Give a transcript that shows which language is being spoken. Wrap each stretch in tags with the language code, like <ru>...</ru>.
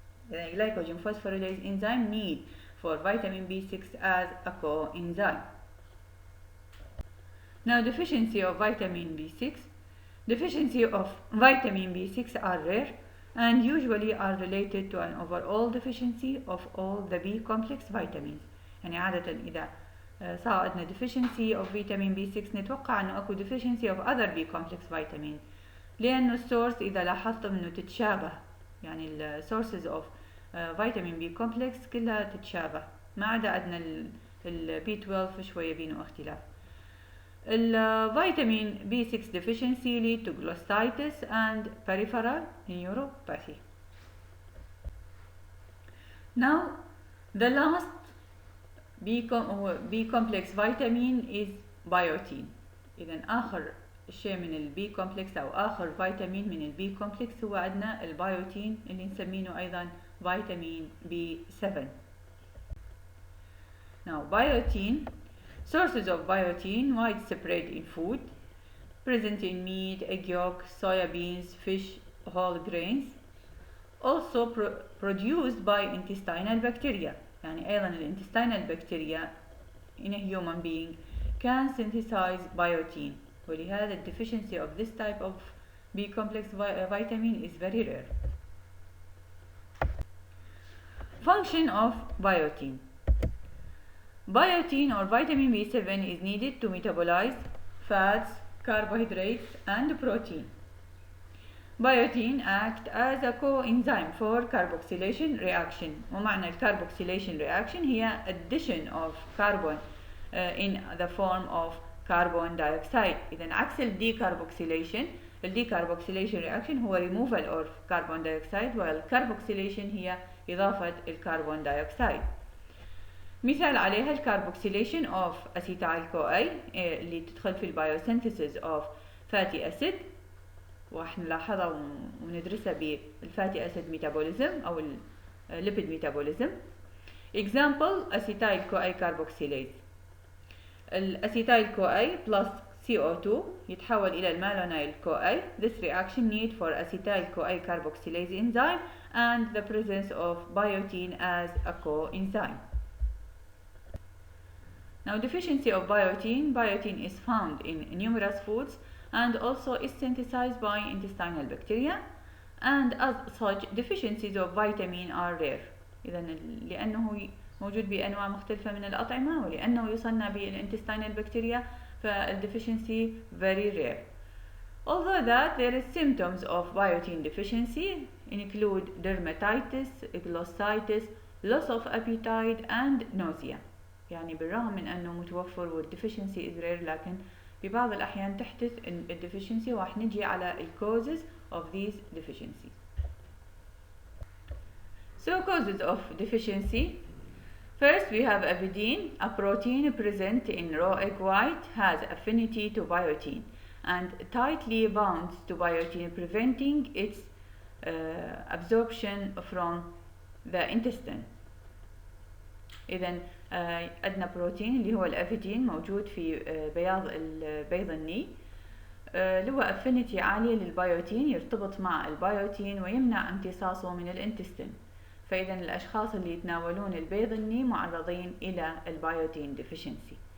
<en>The glycogen phosphorylase enzyme need for vitamin B6 as a coenzyme. Now, deficiency of vitamin B6: Deficiency of vitamin B6 are rare and usually are related to an overall deficiency of all the B complex vitamins.</en> <ar>يعني عادة إذا صار عندنا</ar> <en>deficiency of vitamin B6</en> <ar>نتوقع أنه أكو</ar> <en>deficiency of other B complex vitamins،</en> <ar>لأنه السورس إذا لاحظت أنه تتشابه، يعني ال</ar> <en>sources of vitamin B complex</en> <ar>كلها تتشابه، ما عدا عندنا ال B12 شوية بينه اختلاف.</ar> <en>الفيتامين B6 deficiency lead to glossitis and peripheral neuropathy. Now the last B complex vitamin is biotin.</en> <ar>إذا آخر شيء من ال B complex أو آخر فيتامين من ال B complex هو عندنا البيوتين اللي نسميه أيضا فيتامين B7.</ar> <en>Now biotin, sources of biotin widespread in food, present in meat, egg yolk, soya beans, fish, whole grains, also produced by intestinal bacteria.</en> <ar>يعني أيضا</ar> <en>الintestinal bacteria in a human being can synthesize biotin،</en> <ar>ولهذا</ar> <en>the deficiency of this type of B complex vitamin is very rare. Function of biotin. Biotin or vitamin B7 is needed to metabolize fats, carbohydrates and protein. Biotin act as a coenzyme for carboxylation reaction.</en> <ar>ومعنى</ar> <en>carboxylation reaction هي addition of carbon in the form of carbon dioxide.</en> <ar>إذا عكس decarboxylation، decarboxylation reaction هو</ar> <en>removal of carbon dioxide،</en> <ar>والcarboxylation هي إضافة الكربون دايوكسيد. مثال عليها الكاربوكسيليشن</ar> <en>of acetyl CoA</en> <ar>اللي تدخل في البيوسينثيسيس</ar> <en>of fatty acid،</en> <ar>واحنا نلاحظها وندرسها بالفاتي acid metabolism أو</ar> <en>lipid metabolism. Example acetyl CoA carboxylase.</en> <ar>الأسيتايل CoA plus CO2 يتحول إلى المالونيل CoA.</ar> <en>This reaction need for acetyl CoA carboxylase enzyme and the presence of biotin as a coenzyme. Now deficiency of biotin. Biotin is found in numerous foods and also is synthesized by intestinal bacteria, and as such deficiencies of vitamin are rare.</en> <ar>إذا لأنه موجود بأنواع مختلفة من الأطعمة ولأنه يصنع بالintestinal bacteria فالdeficiency</ar> <en>very rare. Although that there is symptoms of biotin deficiency include dermatitis, glossitis, loss of appetite and nausea.</en> <ar>يعني بالرغم من أنه متوفر والdeficiency</ar> <en>is rare</en> <ar>لكن ببعض الأحيان تحدث الdeficiency، وراح نجي على</ar> <en>causes of these deficiencies. So causes of deficiency. First we have avidin, a protein present in raw egg white, has affinity to biotin and tightly bound to biotin, preventing its absorption from the intestine.</en> <ar>إذا عندنا بروتين اللي هو الأفيدين موجود في بيض الني، اللي هو affinity عالية للبيوتين، يرتبط مع البيوتين ويمنع امتصاصه من الانتستين. فإذا الأشخاص اللي يتناولون البيض الني معرضين إلى البيوتين deficiency.</ar>